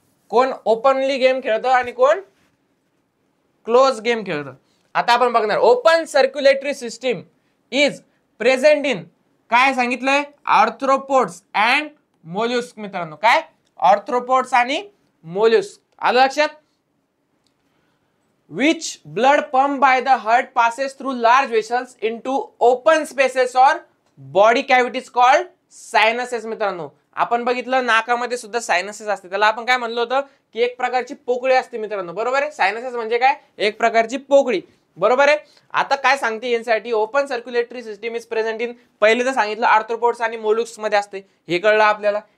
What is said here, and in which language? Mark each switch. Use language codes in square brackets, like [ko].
[mr] कोण openly game खेळतं आणि कोण क्लोज गेम खेळतं. आता आपण बघणार, [en] open circulatory system is present in, [mr] काय सांगितलंय, आर्थ्रोपोड्स अँड मोल्युस्क मित्रांनो. काय, आर्थ्रोपोड्स आणि मोल्युस्क. आलं लक्षात. [en] which blood pump by the heart passes through large vessels into open spaces or body cavities called sinuses मित्रांनो. [mr] आपण बघितलं नाकामध्ये सुद्धा सायनसेस असते, त्याला आपण काय म्हणलं होतं की एक प्रकारची पोकळी असते मित्रांनो, बरोबर आहे. सायनसेस म्हणजे काय, एक प्रकारची पोकळी, बरोबर आहे. आता काय सांगते यासाठी, [en] open circulatory system is present in, [mr] पहिले तर सांगितलं आर्थ्रोपोड्स आणि मोल्युस्क मध्ये असते, हे कळलं आपल्याला.